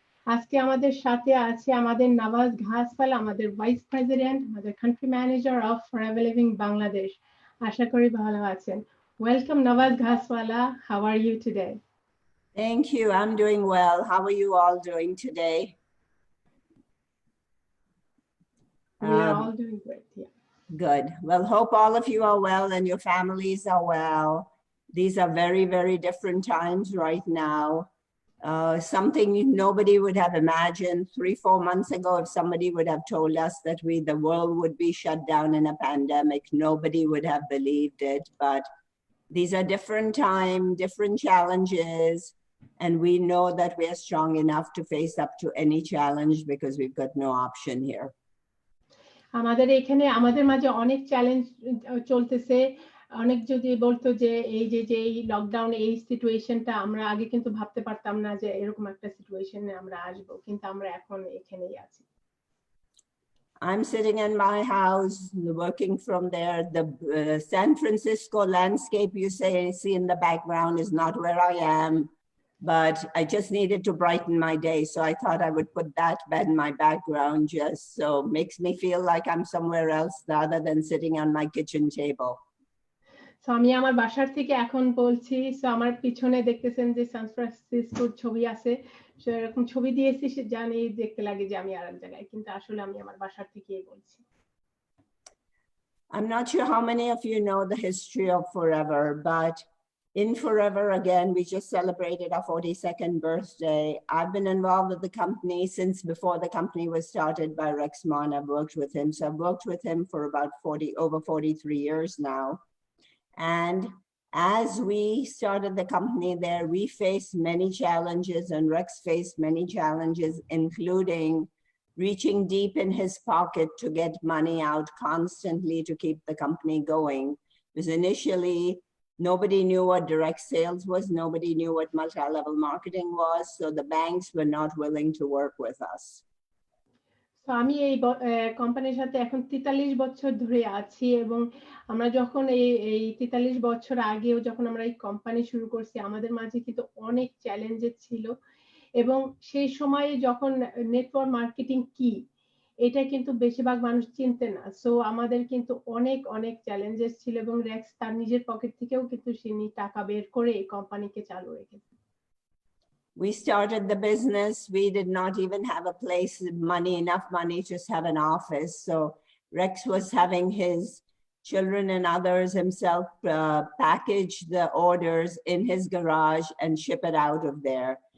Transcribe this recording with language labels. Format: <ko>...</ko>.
<bn>আজকে আমাদের সাথে আছে আমাদের নওয়াজ ঘাসওয়ালা, আমাদের ভাইস প্রেসিডেন্ট, আমাদের country manager of ফরএভ living Bangladesh. আশা করি ভালো আছেন। Welcome Nawaz ঘাসওয়ালা,</bn> <en>How are you today? Thank you. I'm doing well. How are you all doing today? We are all doing great. Yeah. Good. Well, hope all of you are well and your families are well. These are very, very different times right now. Something nobody would have imagined 3-4 months ago. If somebody would have told us that the world would be shut down in a pandemic, nobody would have believed it. But these are different times, different challenges. And we know that we are strong enough to face up to any challenge because we've got no option here.</en> <bn>আমাদের এখানে আমাদের মাঝে অনেক challenge চলতেছে। অনেক যদি বলতো যে এই যে এই লকডাউন, এই সিচুয়েশনটা আমরা আগে কিন্তু ভাবতে পারতাম না যে এরকম একটা সিচুয়েশনে আমরা আসবো, কিন্তু আমরা এখন এখানেই আছি।</bn> <en>I'm sitting in my house, working from there. The San Francisco landscape you see in the background is not where I am, but I just needed to brighten my day. So I thought I would put that in my background just so makes me feel like I'm somewhere else rather than sitting on my kitchen table.</en> <bn>So আমি আমার বাসার থেকে এখন বলছি। So আমার পিছনে দেখতেছেন যে সান ফ্রান্সিসকোর ছবি আছে। সো এরকম ছবি দিয়েছি, জানি দেখতে লাগে যে আমি আরেক জায়গায়, কিন্তু আসলে আমি আমার বাসার থেকেই বলছি।</bn> <en>I'm not sure how many of you know the history of Forever, but in Forever, again, we just celebrated our 42nd birthday. I've been involved with the company since before the company was started by Rex Mon. I've worked with him. So I've worked with him for about over 43 years now. And as we started the company there, we faced many challenges, and Rex faced many challenges, including reaching deep in his pocket to get money out constantly to keep the company going. Because initially, nobody knew what direct sales was. Nobody knew what multi-level marketing was. So the banks were not willing to work with us.</en> <bn>তো আমি এই কোম্পানির সাথে এখন 43 বছর ধরে আছি, এবং আমরা যখন এই 43 বছর আগেও যখন আমরা এই কোম্পানি শুরু করছি, আমাদের মাঝে কিন্তু অনেক চ্যালেঞ্জেস ছিল। এবং সেই সময়ে যখন নেটওয়ার্ক মার্কেটিং কি, এটা কিন্তু বেশিরভাগ মানুষ চিনতে না। সো আমাদের কিন্তু অনেক চ্যালেঞ্জেস ছিল, এবং রেক্স তার নিজের পকেট থেকেও কিন্তু তিনি টাকা বের করে এই কোম্পানিকে চালু রেখেছে।</bn> <en>We started the business. We did not even have a place, enough money to just have an office. So Rex was having his children and others himself package the orders in his garage and ship it out of there.</en>